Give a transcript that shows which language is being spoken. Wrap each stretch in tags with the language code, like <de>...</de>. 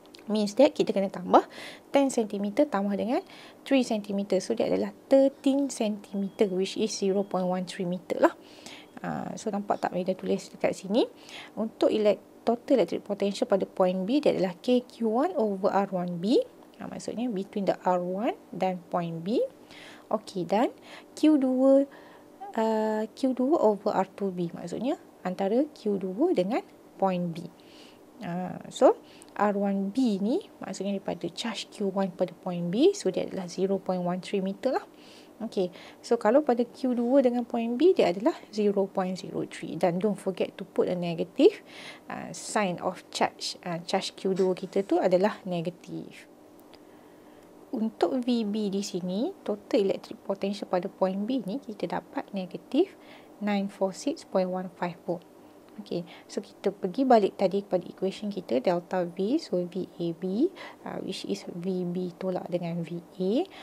<en>Means that</en> <ms>kita kena tambah 10 cm tambah dengan 3 cm. So dia adalah 13 cm,</ms> <en>which is 0.13 meter</en> <ms>lah. So nampak tak Mida tulis dekat sini? Untuk total electric potential pada point B dia adalah KQ1 over R1B. Maksudnya</ms> <en>between the</en> <ms>R1 dan point B. Okey, dan Q2 over R2B, maksudnya antara Q2 dengan point B. So R1B ni maksudnya daripada charge Q1 pada point B, so dia adalah 0.13 meter lah. Okay, so kalau pada Q2 dengan point B, dia adalah 0.03.</ms> <en>Dan don't forget to put a negative sign of charge.</en> <ms>Charge Q2 kita tu adalah negatif. Untuk VB di sini, total electric potential pada point B ni, kita dapat negatif 946.15 volt. Okay, so kita pergi balik tadi kepada equation kita, delta V, so VAB,</ms> <en>which is</en> <ms>VB tolak dengan VA.</ms>